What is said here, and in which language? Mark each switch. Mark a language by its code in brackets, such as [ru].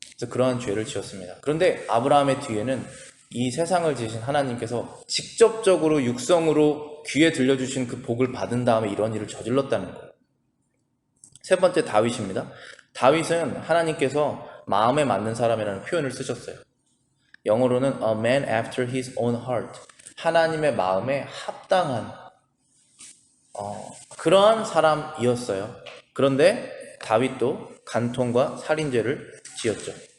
[ko] 그래서 그러한 죄를 지었습니다. 그런데 아브라함의 뒤에는 이 세상을 지으신 하나님께서 직접적으로 육성으로 귀에 들려주신 그 복을 받은 다음에 이런 일을 저질렀다는 거예요. 세 번째 다윗입니다. 다윗은 하나님께서 마음에 맞는 사람이라는 표현을 쓰셨어요. 영어로는 [en] a man after his own heart. [ko] 하나님의 마음에 합당한 그러한 사람이었어요. 그런데 다윗도 간통과 살인죄를 지었죠.